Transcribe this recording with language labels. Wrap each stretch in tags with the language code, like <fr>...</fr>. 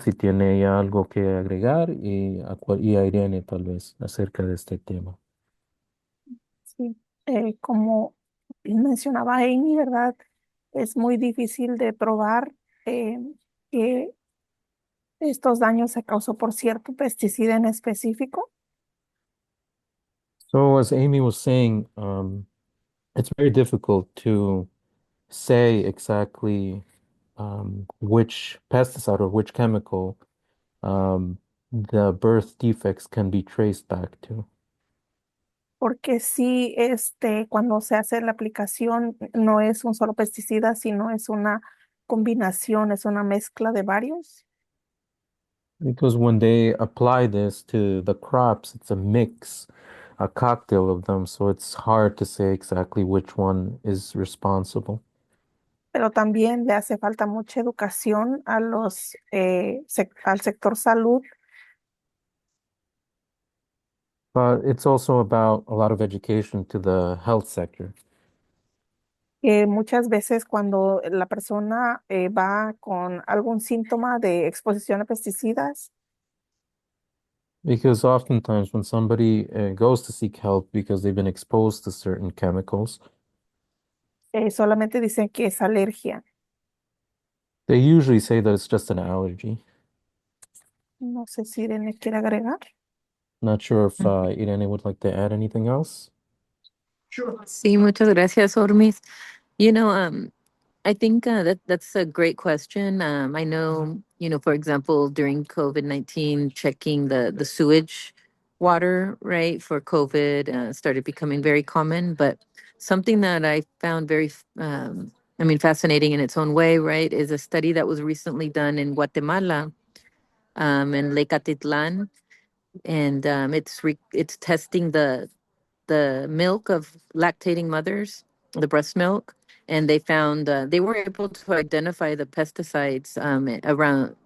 <es>Si tiene ella algo que agregar y a Irene tal vez acerca de este tema. Sí, como mencionaba Amy, ¿verdad? Es muy difícil de probar que estos daños se causó por cierto pesticida en específico.</es> <en>So as Amy was saying, it's very difficult to say exactly which pesticide or which chemical the birth defects can be traced back to.</en> <es>Porque sí, cuando se hace la aplicación no es un solo pesticida, sino es una combinación, es una mezcla de varios.</es> <en>Because when they apply this to the crops, it's a mix, a cocktail of them, so it's hard to say exactly which one is responsible.</en> <es>Pero también le hace falta mucha educación a al sector salud.</es> <en>But it's also about a lot of education to the health sector.</en> <es>Que muchas veces cuando la persona va con algún síntoma de exposición a pesticidas,</es> <en>Because oftentimes when somebody goes to seek help because they've been exposed to certain chemicals,</en> <es>solamente dicen que es alergia.</es> <en>they usually say that it's just an allergy.</en> <es>No sé si Irene quiere agregar.</es> <en>Not sure if Irene would like to add anything else.</en> <es>Sí, muchas gracias, Ormis.</es> <en>You know, I think that's a great question. I know, for example, during COVID-19, checking the sewage water, right, for COVID started becoming very common. But something that I found very, fascinating in its own way, right, is a study that was recently done in Guatemala, in Lake Atitlan, and it's testing the milk of lactating mothers, the breast milk, and they found they were able to identify the pesticides around.</en>